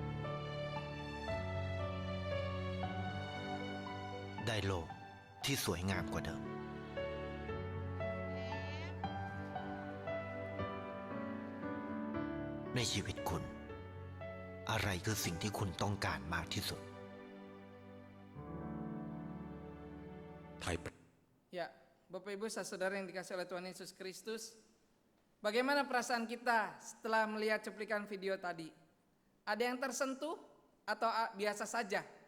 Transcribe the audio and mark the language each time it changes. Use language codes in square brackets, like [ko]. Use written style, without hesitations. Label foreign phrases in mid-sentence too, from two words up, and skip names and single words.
[th] ได้โลกที่สวยงามกว่าเดิมในชีวิตคุณอะไรคือสิ่งที่คุณต้องการมากที่สุด [id] Ya, Bapak Ibu saudara yang dikasihi oleh Tuhan Yesus Kristus, bagaimana perasaan kita setelah melihat cuplikan video tadi? Ada yang tersentuh atau biasa saja?